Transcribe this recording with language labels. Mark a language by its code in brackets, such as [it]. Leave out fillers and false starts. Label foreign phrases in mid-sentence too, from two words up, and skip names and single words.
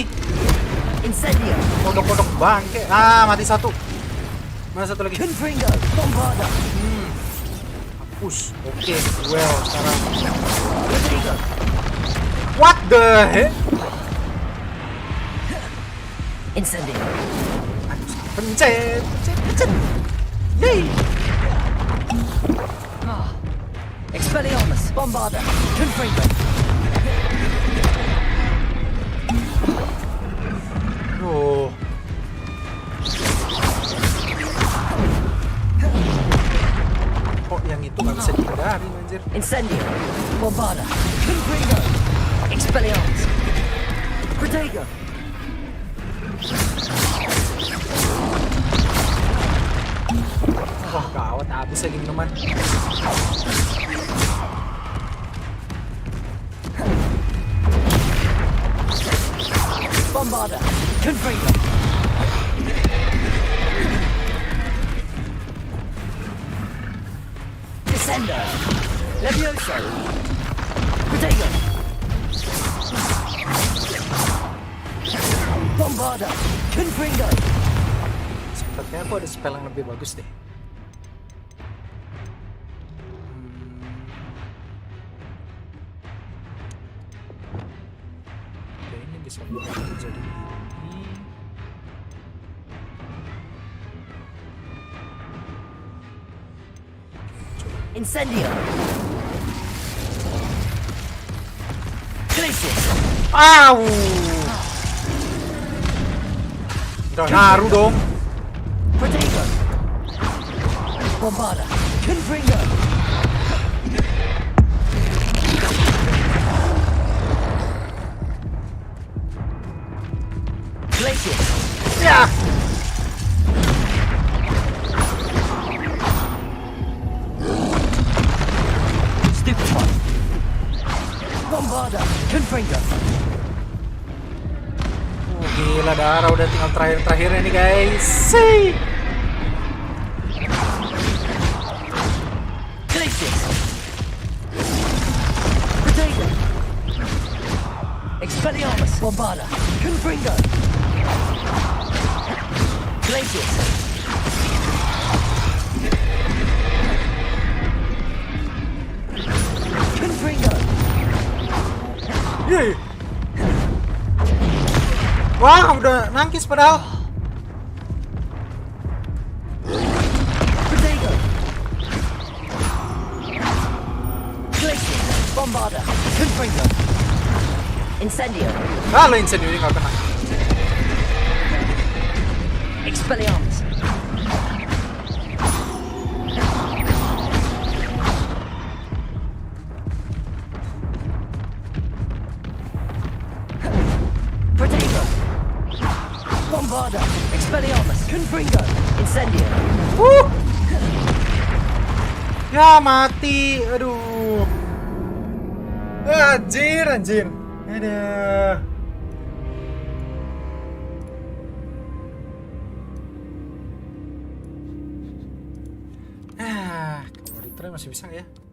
[id] Incendio. Kodok bangke. Ah, mati satu. Mana satu lagi? Confringo. Bombarda. Hapus. Oke, duel sekarang. Protego. [en] What the heck? [id] Incendio. Pencet. Yeay. Expelliarmus. Bombarda. Confringo. Oh. Kok yang itu nggak bisa dihindarin anjir? Incendio. Bombarda. Confringo. Expelliarmus. Protego. Wah, gawat, habis lagi minuman. Bombarda. Confringo. Descender. Levioso. Protego. Bombarda. Confringo. Sepertinya aku ada spell yang lebih bagus deh. Oke, ini bisa jadi ini. Incendio. Glacius. Au! Udah naruh dong. Protego. Bombarda. Confringo. Glacier. Ya. Stupefy. Bombarda. Confringo. Oh, gila darah udah tinggal terakhirnya nih guys. Sih. Glacier. Protego. Expelliarmus. Bombarda. Confringo. Glacier. Confringo. Yeay. Wah, udah nangkis padahal. Protego. Glacier. Bombarda. Confringo. Incendio. Ah, lo incendio nggak kena. Expelliarmus. Protego. Bombarda. Expelliarmus. Confringo. Incendio. Ya mati. Aduh. Anjir. Aduh. Kalau retry masih bisa nggak ya?